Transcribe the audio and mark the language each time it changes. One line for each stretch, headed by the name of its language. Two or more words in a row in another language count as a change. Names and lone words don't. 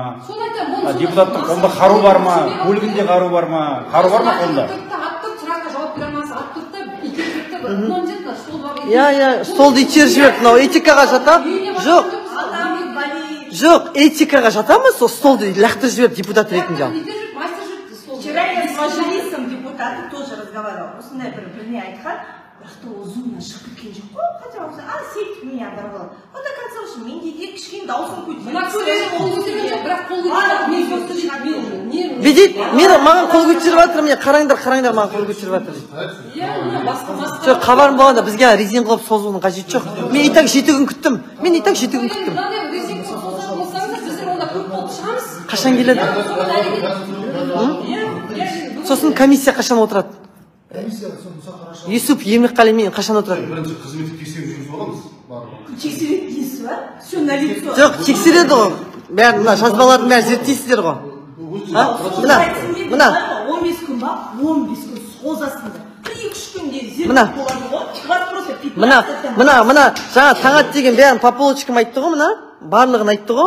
Kazakh: Депутаттың қолында қару бар ма? Көлігінде қару бар ма? Қару бар ма қолында? Столды итеріп жіберді, мынау этикаға жата? Жоқ, этикаға жата ма? Сол столды лақтырып жіберді депутат ретінде.
Russian: Вчера я с мажилисом депутаты тоже разговаривала.
Kazakh: Осындай біріне айтқан, бірақ ол зумнан шығып кеткен жоқ қой. Хотя болса,
Russian: сеть меня оборвала. Вот до конца уже
Kazakh: мен де кішкене дауысын көтеріп. видите, маған қол көтеріп жатыр, міне қараңдар маған қол көтеріп жатыр. Жоқ, хабарым болғанда бізге резин қылып созуының қажеті жоқ. Мен итак 7 күн күттім. Қашан келеді? Сосын комиссия қашан отырады? Юсуп Емекқали мен қашан отырады? Бірінші қызметтік тексеру жүргізіп аламыз. Тексереді дейсіз ба?
Russian: Все на лицо.
Kazakh: Жоқ, тексереді ғой. Бәрін мына жазбалардың бәрін зерттейсіздер ғой. Мына 15 күн ба? 15 күн созасыңдар. 2-3 күнде зерттеп болады ғой. Мына жаңа Таңат деген бәрін
Russian: по полочкам
Kazakh: айтты ғой, мына барлығын айтты ғой.